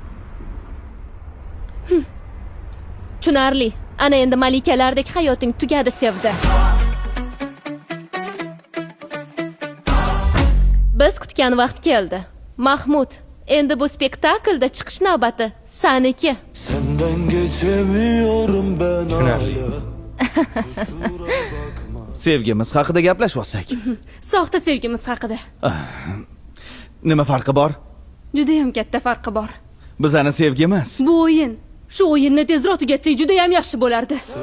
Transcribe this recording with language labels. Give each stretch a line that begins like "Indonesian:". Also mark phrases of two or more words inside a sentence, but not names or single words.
Uzbek: Tushunarli. Ana endi malikalardek hayoting tugadi, Sevda. Biz kutgan vaqt keldi. Mahmud, endi bu spektaklda chiqish navbati seniki.
Turkish: Senden geçemiyorum ben
Uzbek: Tushunarli. Sevgimiz haqida gaplashsak. Soxta sevgimiz haqida. Nima farqi bor? Juda ham katta farqi bor. Bizani sevgimiz. Bu o'yin. Shu o'yinni tezroq tugatsak juda ham yaxshi bo'lardi.